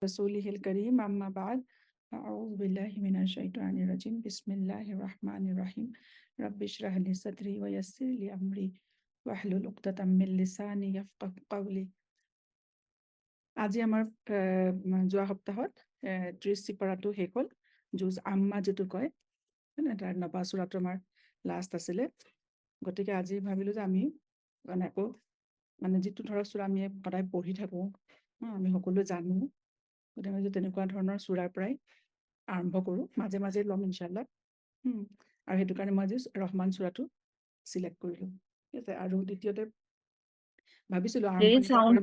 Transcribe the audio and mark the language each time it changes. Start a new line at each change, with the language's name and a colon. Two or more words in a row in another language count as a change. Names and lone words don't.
Arabic: رسوله الكريم أما بعد أعوذ بالله من الشيطان الرجيم بسم الله الرحمن الرحيم رب اشرح لي صدري ويسر لي أمري واحلل عقدة من لساني يفقه قولي
Assamese: আজি আমাৰ যোৱা সপ্তাহত 30 চিপাৰাটো শেষ হ'ল জুজ আম্মা যেটো কয় তাৰ নবা সূৰাটো আমাৰ লাষ্ট আছিলে গতিকে আজি ভাবিলো যে আমি আকৌ যেটো ধৰক সূৰা আমি সদায় পঢ়ি থাকো আমি সকলো জানো গতিকে তেনেকুৱা ধৰণৰ সূৰাৰ পৰাই আৰম্ভ কৰো মাজে মাজে লম
Arabic: إن شاء الله
Assamese: আৰু হেতু কাৰণে মই আজি ৰহমান সূৰাটো সিলেক্ট কৰিলো ঠিক আছে আৰু দ্বিতীয়তে ভাবিছিলো আৰম্ভণিৰ পৰা কৰিম